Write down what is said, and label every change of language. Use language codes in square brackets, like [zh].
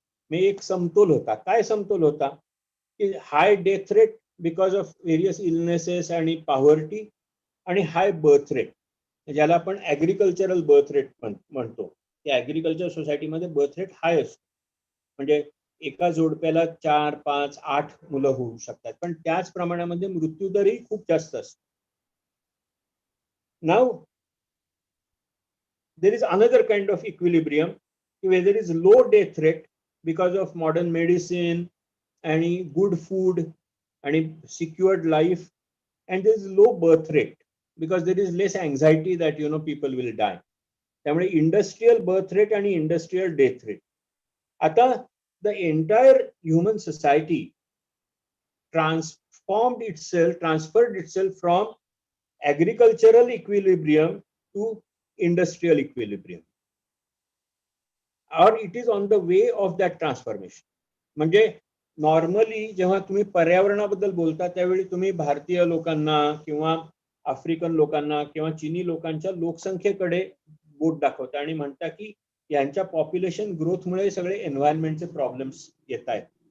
[mr] में एक समतोल होता. काय समतोल होता की [en] high death rate because of various illnesses [mr] आणि पॉवर्टी, आणि हाय बर्थ रेट ज्याला आपण ॲग्रिकल्चरल बर्थ रेट म्हणतो. त्या ॲग्रिकल्चर सोसायटीमध्ये बर्थ रेट हाय असतो. म्हणजे एका जोडप्याला 4, 5, 8 मुलं होऊ शकतात, पण त्याच प्रमाणामध्ये मृत्यूदरही खूप जास्त असतो. [en] Now there is another kind of equilibrium where there is low death rate because of modern medicine and good food and secured life, and there is low birth rate because there is less anxiety that, you know, people will die. [mr] त्यामुळे [en] industrial birth rate and industrial death rate. [mr] आता [en] the entire human society transferred itself from agricultural equilibrium to industrial equilibrium, or it is on the way of that transformation. [mr] म्हणजे normally जेव्हा तुम्ही पर्यावरणाबद्दल बोलता त्यावेळी तुम्ही भारतीय लोकांना किंवा आफ्रिकन लोकांना किंवा चिनी लोकांच्या लोकसंख्येकडे बोट दाखवता आणि म्हणता की यांच्या पॉप्युलेशन ग्रोथमुळे सगळे एन्व्हायरमेंटचे प्रॉब्लेम्स येत आहेत.